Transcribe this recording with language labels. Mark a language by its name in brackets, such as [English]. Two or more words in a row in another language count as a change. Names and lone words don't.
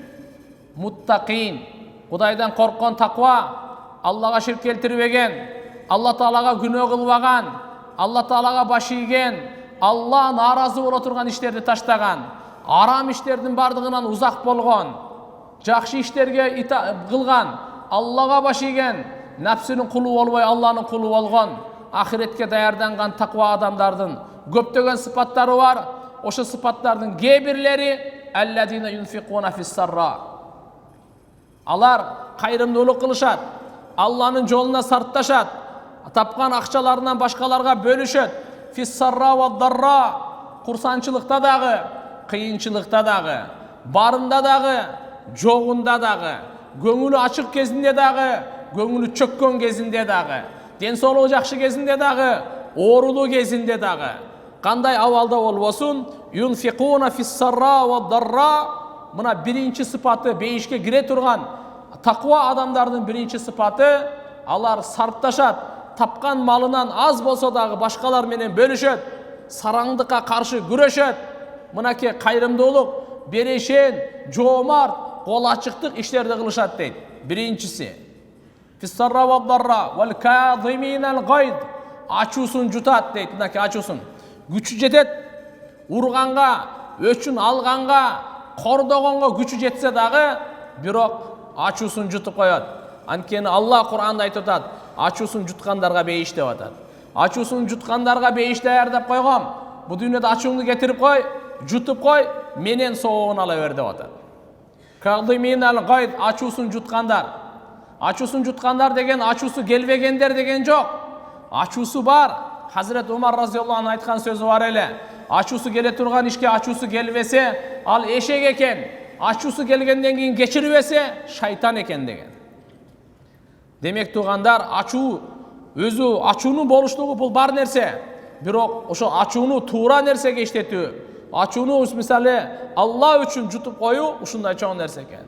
[Kyrgyz] Муттакин, Кудайдан корккон, таква, Аллага ширк келтирбеген, Алла Таалага күнөө кылбаган, Алла Таалага баш ийген, Алла нааразы боло турган иштерди таштаган, арам иштердин бардыгынан узак болгон, жакшы иштерге кылган, Аллага баш ийген, напсынын кулу болбой Алланын кулу болгон, ахиретке даярданган таква адамдардын көптөгөн сыпаттары бар. Ошо сыпаттардын кээ бирлери [Arabic] الذين ينفقون في السراء. [Kyrgyz] Алар кайрымдуулук кылышат, Алланын жолуна сартташат, тапкан акчаларынан башкаларга бөлүшөт. [Arabic] في السراء والضراء, [Kyrgyz] курсанчылыкта дагы, кыйынчылыкта дагы, барында дагы, жогунда дагы, көңүлү ачык кезинде дагы, көңүлү чөккөн кезинде дагы, ден соолугу жакшы кезинде дагы, оорулуу кезинде дагы, кандай абалда болбосун, [Arabic] ينفقون في السراء والضراء. [Kyrgyz] Мына биринчи сыпаты, бейишке кире турган таква адамдардын биринчи сыпаты, алар сарпташат, тапкан малынан аз болсо дагы башкалар менен бөлүшөт, сараңдыкка каршы күрөшөт. Мынакей кайрымдуулук, берешен, жоомарт, кол ачыктык иштерди кылышат дейт. Биринчиси [Arabic] في السراء والضراء والكاظمين الغيظ, [Kyrgyz] ачуусун жутат дейт. Мынакей ачуусун күчү жетет, урганга, өчүн алганга, кордогонго күчү жетсе дагы, бирок ачуусун жутуп коет. Анткени Алла Кур'анда айтып атат: ачуусун жуткандарга бейиш деп атат. Ачуусун жуткандарга бейиш даярдап койгом. Бу дүйнөдө ачууңду кетирип кой, жутуп кой, менен соогун ала бер деп атат. [Arabic] الكاظمين الغيظ, [Kyrgyz] ачуусун жуткандар. Ачуусун жуткандар деген ачуусу келбегендер деген жок. Ачуусу бар. Hazret Umar [Arabic] رضي الله عنه [Kyrgyz] айткан сөзү бар эле. Ачуусу келе турган ишке ачуусу келбесе ал эшек экен. ачуусу келгенден кийин кечирбесе шайтан экен деген. Демек тугандар, ачуу өзү ачуунун болуштугу бул бар нерсе. Бирок ошо ачууну туура нерсеге иштетүү, ачууну мисалы Алла үчүн жутуп коюу ушундай чоң нерсе экен.